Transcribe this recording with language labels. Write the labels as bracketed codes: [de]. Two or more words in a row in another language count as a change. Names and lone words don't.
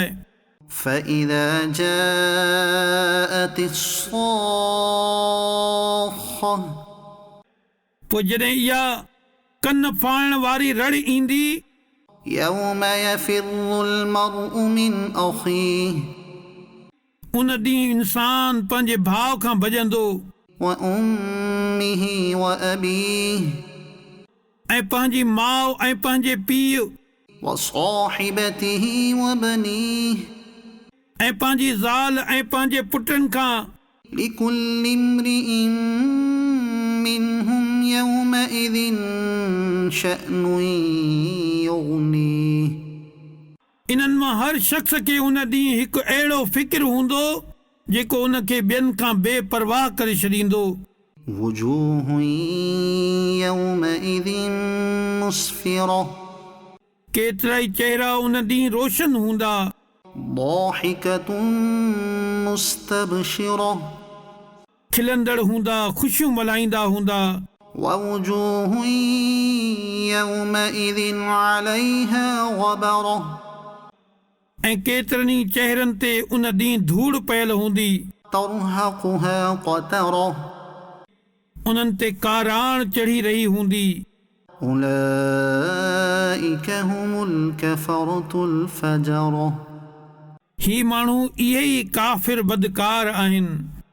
[ar] فإذا جاءت الصاخة. [sd] पोइ जॾहिं इहा कन फाड़ण वारी रड़ ईंदी। [ar] يوم يفر المرء من أخيه. [sd] उन ॾींहुं इंसान पंहिंजे भाउ खां भॼंदो। [ar] وأمه وأبيه. [sd] ऐं पंहिंजी माउ ऐं पंहिंजे पीउ। [ar] وصاحبته وبنيه [sd] ऐं पंहिंजी ज़ाल ऐं पंहिंजे पुटनि खां [ar] لكل امرئ منهم يومئذ شأن يغنيه [sd] इन्हनि मां हर शख़्स खे उन ॾींहुं हिकु अहिड़ो फ़िक्र हूंदो जेको उनखे ॿियनि खां बेपरवाह करे छॾींदो। [ar] وجوه يومئذ مسفرة [sd] केतिरा ई चेहरा उन ॾींहुं रोशन हूंदा। [ar] ضاحكة مستبشرة [sd] खिलंदड़ हूंदा, ख़ुशियूं मल्हाईंदा हूंदा। [ar] ووجوه يومئذ عليها غبرة [sd] ऐं केतिरनि ई चेहरनि ते उन ॾींहुं धूड़ पयल हूंदी। [ar] ترهقها قترة [sd] उन्हनि ते काराण चढ़ी रही हूंदी। [ar] أولئك هم الكفرة الفجرة [sd] ही माण्हू इहे ई काफ़िर बदकार आहिनि।